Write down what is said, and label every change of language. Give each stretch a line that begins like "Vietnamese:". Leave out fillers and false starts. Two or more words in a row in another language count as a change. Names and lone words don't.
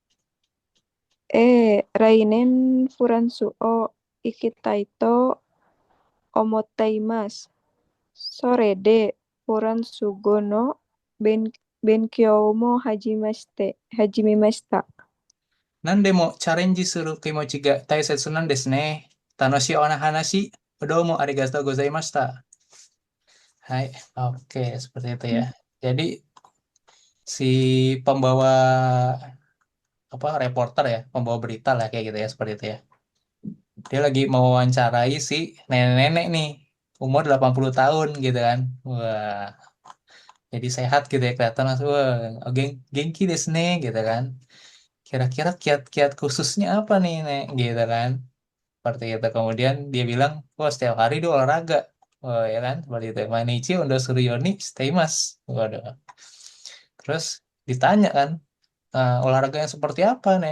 Japanese: 来年フランスを行きたいと思っています。それでフランス語の勉強も始めました。何でもチャレンジする気持ちが大切なんですね。楽しいお話、どうもありがとうございました。
Indonesian: Hai, oke, seperti itu ya. Jadi si pembawa reporter ya, pembawa berita lah kayak gitu ya, seperti itu ya. Dia lagi mewawancarai si nenek-nenek nih, umur 80 tahun gitu kan. Wah, jadi sehat gitu ya kelihatan langsung. Wah,
Japanese: 元気ですね
Indonesian: gitu kan. kira-kira kiat-kiat khususnya apa nih, Nek? Gitu kan. Seperti itu. Kemudian dia bilang, wah setiap hari dia olahraga. Oh ya kan, seperti itu.
Japanese: 毎日運動するようにしています.
Indonesian: Waduh. Terus ditanya kan, olahraga yang seperti apa, Nek?